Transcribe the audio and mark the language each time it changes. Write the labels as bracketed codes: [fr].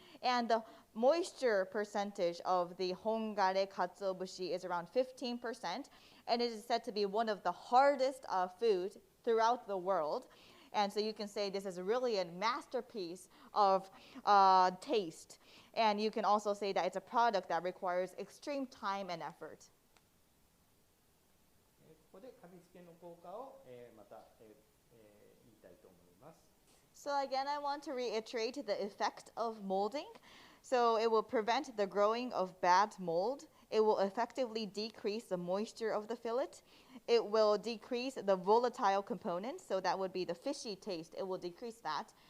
[en] And the moisture percentage of the hongare katsuobushi is around 15%, and it is said to be one of the hardest food throughout the world. And so you can say this is really a masterpiece of taste. And you can also say that it's a product that requires extreme time and effort. [ja] ここで噛みつけの効果をまた言いたいと思います。 [en] So again, I want to reiterate the effect of molding. So it will prevent the growing of bad mold. It will effectively decrease the moisture of the fillet. It will decrease the volatile components, so that would be the fishy taste. It will decrease that.